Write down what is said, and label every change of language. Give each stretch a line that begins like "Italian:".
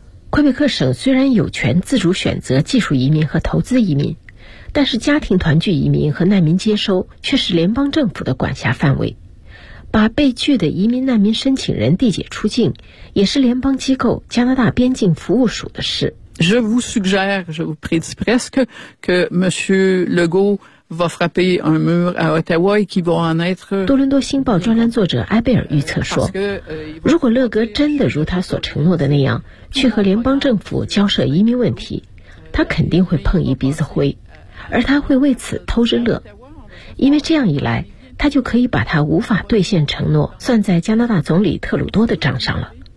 Chinese: 魁北克省虽然有权自主选择技术移民和投资移民，但是家庭团聚移民和难民接收却是联邦政府的管辖范围，把被拒的移民难民申请人递解出境也是联邦机构加拿大边境服务署的事。
French: Je vous suggère, je vous prie presque que Monsieur Legault va frapper un mur à Ottawa et qui va en être.
Chinese: 多伦多星报专栏作者埃贝尔预测说，如果勒格真的如他所承诺的那样去和联邦政府交涉移民问题，他肯定会碰一鼻子灰，而他会为此偷着乐，因为这样一来他就可以把他无法兑现承诺算在加拿大总理特鲁多的账上了。